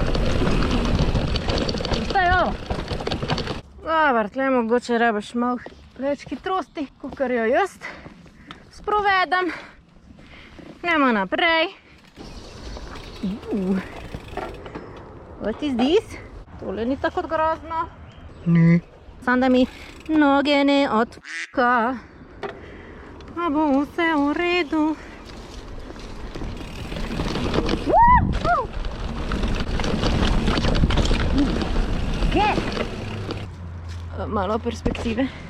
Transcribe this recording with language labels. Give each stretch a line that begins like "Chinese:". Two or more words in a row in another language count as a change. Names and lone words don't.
Serbian: Šta je ovo?
Slovenian: Dobar, tle mogoče rabiš malo več hitrosti, kakor jo jaz sprovedem. Gremo naprej.
English: What is this?
Slovenian: Tole ni tako grozno. Ni. Sam da mi noge ne odpuka. Pa bo vse v redu. Malo perspektive.